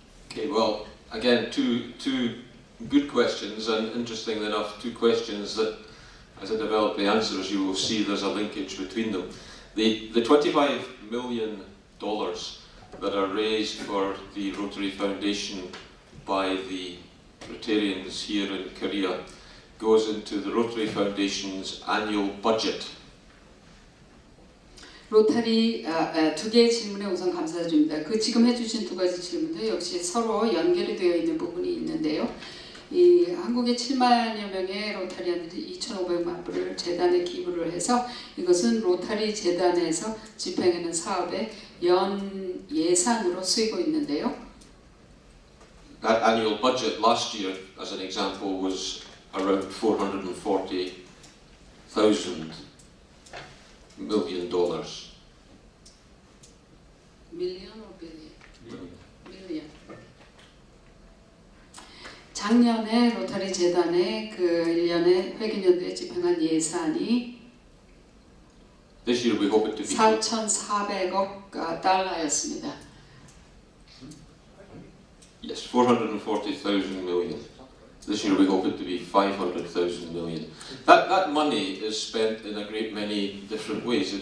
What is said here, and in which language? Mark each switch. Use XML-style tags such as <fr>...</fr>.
<en>Okay, well, again, two good questions, and interestingly enough, two questions that, as I develop the answers, you will see there's a linkage between them. The $25 million that are raised for the Rotary Foundation by the Rotarians here in Korea goes into the Rotary Foundation's annual budget.</en> <ko>로타리 두 개의 질문에 우선 감사드립니다. 그 지금 해주신 두 가지 질문도 역시 서로 연결이 되어 있는 부분이 있는데요. 이 한국의 7만여 명의 로타리안들이 2,500만 불을 재단에 기부를 해서 이것은 로타리 재단에서 집행하는 사업의 연 예산으로 쓰이고 있는데요.</ko> <en>That annual budget last year, as an example, was around $440,000 million. Million or billion? Million.</en> <ko>작년에 로타리 재단의 그 1년에 회계연도에 집행한 예산이</ko> <en>This year we hope it to be</en> <ko>4,400억 달러였습니다.</ko> <en>yes, 440,000 million. This year we hope it to be 500,000 million. That money is spent in a great many different ways.</en>